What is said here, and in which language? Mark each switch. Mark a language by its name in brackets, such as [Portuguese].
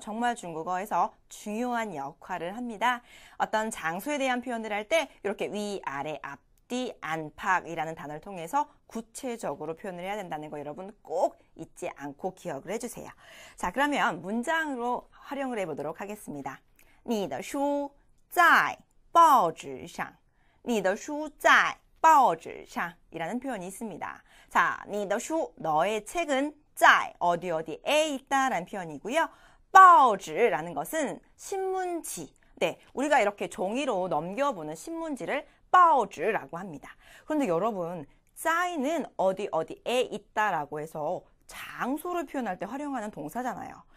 [Korean] 정말 중국어에서 중요한 역할을 합니다. 어떤 장소에 대한 표현을 할 때 이렇게 위, 아래, 앞, 뒤, 안, 밖이라는 단어를 통해서 구체적으로 표현을 해야 된다는 거 여러분 꼭 잊지 않고 기억을 해주세요. 자, 그러면 문장으로 활용을 해보도록 하겠습니다. [Chinese] 你的书在报纸上你的书在报纸上 [Korean] 이라는 표현이 있습니다. 자, [Chinese] 你的书 [Korean] 너의 책은 在 어디에 있다라는 표현이고요. 报纸라는 것은 신문지. 네, 우리가 이렇게 종이로 넘겨보는 신문지를 报纸라고 합니다. 그런데 여러분, 在는 어디에 있다라고 해서 장소를 표현할 때 활용하는 동사잖아요.